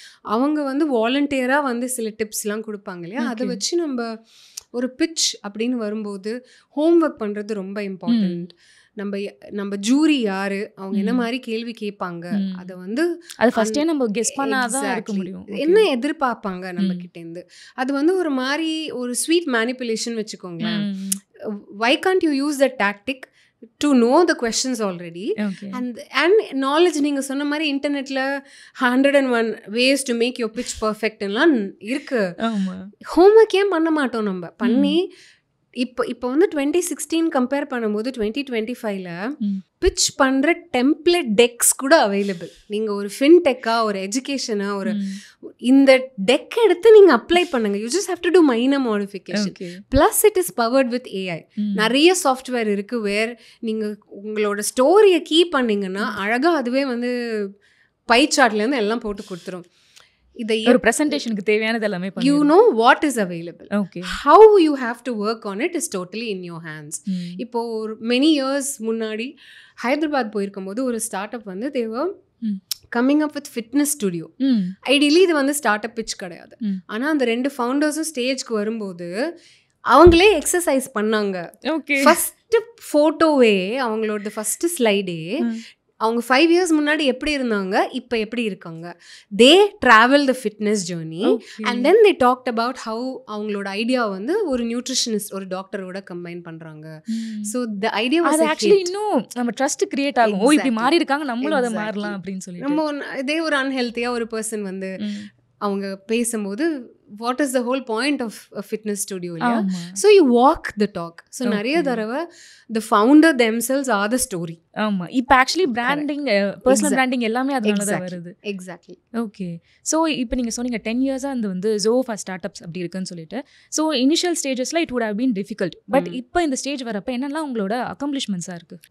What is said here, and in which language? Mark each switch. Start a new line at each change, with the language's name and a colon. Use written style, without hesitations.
Tamil: அவங்க வந்து வாலண்டியராக வந்து சில டிப்ஸ்லாம் கொடுப்பாங்க இல்லையா, அதை வச்சு நம்ம ஒரு பிட்ச் அப்படின்னு வரும்போது ஹோம் ஒர்க் பண்ணுறது ரொம்ப இம்பார்ட்டண்ட். நம்ம ஜூரி யாரு, அவங்க என்ன மாதிரி கேள்வி கேட்பாங்க, அதை வந்து அது ஃபர்ஸ்டே நம்ம கெஸ் பண்ணாதான் இருக்க முடியும், என்ன எதிர்பார்ப்பாங்க நம்ம கிட்டேருந்து. அது வந்து ஒரு மாதிரி ஒரு ஸ்வீட் மேனிப்புலேஷன் வச்சுக்கோங்களேன்.
English: why can't you use that tactic to know the questions already? and knowledge,
Tamil: நீங்க சொன்ன மாதிரி இன்டர்நெட்ல
English: 101 ways to make your pitch perfect
Tamil: எல்லாம் இருக்கு. ஹோம்ஒர்க் ஏன் பண்ண மாட்டோம் நம்ம? பண்ணி இப்போ வந்து 2016 கம்பேர் பண்ணும்போது 2025ல பிட்ச் பண்ணுற டெம்ப்ளேட் டெக்ஸ் கூட அவைலபிள். நீங்கள் ஒரு ஃபின்டெக்கா, ஒரு எஜுகேஷனா, ஒரு இந்த டெக் எடுத்து நீங்கள் அப்ளை பண்ணுங்க.
English: You just have to do minor modification. Plus it is powered with AI.
Tamil: நிறைய சாஃப்ட்வேர் இருக்குது வேர் நீங்கள் உங்களோட ஸ்டோரியை கீ பண்ணிங்கன்னா அழகாக அதுவே வந்து பை சார்ட்லேருந்து எல்லாம் போட்டு கொடுத்துரும். ஒரு பிரசன்டேஷனுக்கு தேவையானது எல்லாமே
English: you know what is available. How you have to work on it is totally in your hands.
Tamil: இப்போ many years முன்னாடி ஹைதராபாத் போயிருக்கும்போது ஒரு ஸ்டார்ட் அப் வந்து
English: they were coming up with fitness studio.
Tamil: Ideally இது வந்து ஸ்டார்ட் அப் பிட்ச் கிடையாது. ஆனால் அந்த 2 ஃபவுண்டர்ஸும் ஸ்டேஜ்க்கு வரும்போது அவங்களே எக்ஸசைஸ் பண்ணாங்க. ஃபர்ஸ்ட் ஃபோட்டோவே, அவங்களோட ஃபர்ஸ்ட் ஸ்லைடே அவங்க 5 years முன்னாடி எப்படி இருந்தாங்க, இப்போ எப்படி இருக்காங்க.
English: they travel the fitness journey and then they talked about how
Tamil: அவங்களோட ஐடியா வந்து ஒரு நியூட்ரிஷனிஸ்ட் ஒரு டாக்டரோட கம்பைன் பண்றாங்க.
English: so the idea was
Tamil: actually இன்னும் நம்ம ட்ரஸ்ட் கிரியேட் ஆகும். ஓ இப்படி மாறி இருக்காங்க, நம்மளும் அதை மாறலாம் அப்படின்னு சொல்லி. நம்ம இதே ஒரு அன்ஹெல்த்தியா ஒரு பர்சன் வந்து அவங்க பேசும்போது
English: what is the whole point of a fitness studio
Tamil: இல்லையா?
English: So you walk the talk. So
Tamil: நிறைய தடவை
English: the founder themselves are the story.
Tamil: ஆமா, இப்போ ஆக்சுவலி பிராண்டிங், பர்சனல் பிராண்டிங் எல்லாமே அதனால தான் வருது.
English: Exactly.
Tamil: ஓகே, ஸோ இப்போ நீங்கள் சொன்னீங்க 10 years-ஆ அந்த வந்து Zoho for Startups அப்படி இருக்குன்னு சொல்லிட்டு. So initial ஸ்டேஜஸில்
English: It would have been difficult.
Tamil: But இப்போ இந்த ஸ்டேஜ் வரப்போ என்னெல்லாம் உங்களோட அக்கம்ப்ளிஷ்மெண்ட்ஸாக இருக்குது?